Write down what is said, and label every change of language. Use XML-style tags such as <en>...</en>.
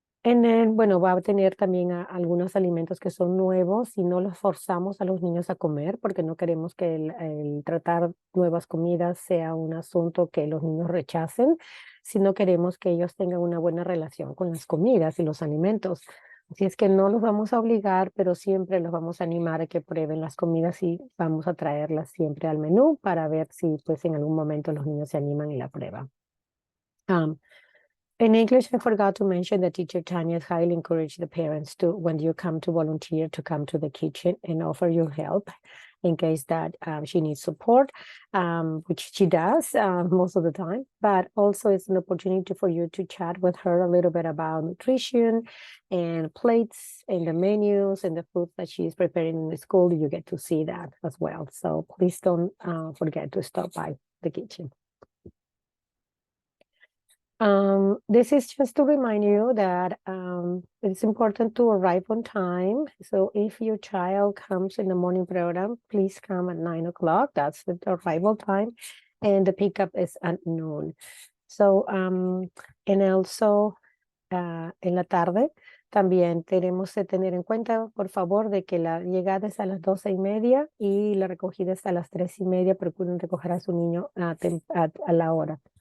<es>Bueno, va a tener también algunos alimentos que son nuevos y no los forzamos a los niños a comer porque no queremos que el tratar nuevas comidas sea un asunto que los niños rechacen, sino queremos que ellos tengan una buena relación con las comidas y los alimentos. Así es que no los vamos a obligar, pero siempre los vamos a animar a que prueben las comidas y vamos a traerlas siempre al menú para ver si pues en algún momento los niños se animan y la prueban.</es> <en>In English, I forgot to mention that Teacher Tanya highly encouraged the parents to, when you come to volunteer, to come to the kitchen and offer your help in case that she needs support, which she does most of the time. But also it's an opportunity for you to chat with her a little bit about nutrition and plates and the menus and the food that she is preparing in the school. You get to see that as well. So please don't forget to stop by the kitchen. This is just to remind you that it's important to arrive on time. So if your child comes in the morning program, please come at 9 o'clock. That's the arrival time. And the pickup is at noon. So, and also</en> <es>en la tarde, también tenemos que tener en cuenta, por favor, de que la llegada es a las 12:30 y la recogida es a las 3:30. Procuren recoger a su niño a la hora.</es>